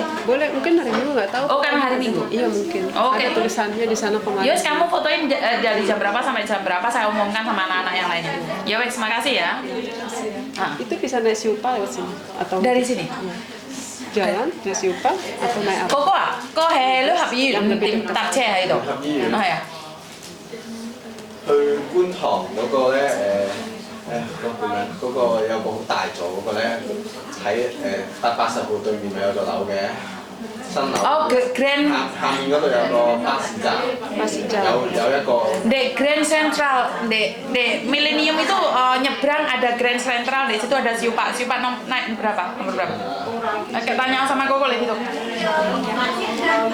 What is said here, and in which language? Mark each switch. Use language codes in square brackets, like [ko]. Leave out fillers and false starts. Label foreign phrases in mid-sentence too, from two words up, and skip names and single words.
[id] Boleh, mungkin hari Minggu nggak tahu. Oh, karena hari Minggu? Iya mungkin. Oke. Ada tulisannya di sana kemarin. Yos, kamu fotoin dari jam berapa sampai jam berapa, saya umumkan sama anak-anak yang lainnya. Ya wes, makasih ya. Itu bisa naik siupa lewat sini atau Dari sini? Iya. Jalan naik siupa atau naik apa? [yue] 嗰個啊，個係旅合醫院點搭車喺度？係啊，去觀塘嗰個咧嗰個咩？嗰個有個好大座嗰個咧，喺180號對面咪有座樓嘅新樓。哦，Grand 下面嗰度有個巴士站， [id] Masih [yue] 有 [id] jauh. [yue] 一個 [id] di Grand Central, di Millennium itu nyebrang ada Grand Central, di situ ada Siupa. Siupa naik berapa? Nomor berapa? Oke, tanya sama Koko lihat itu.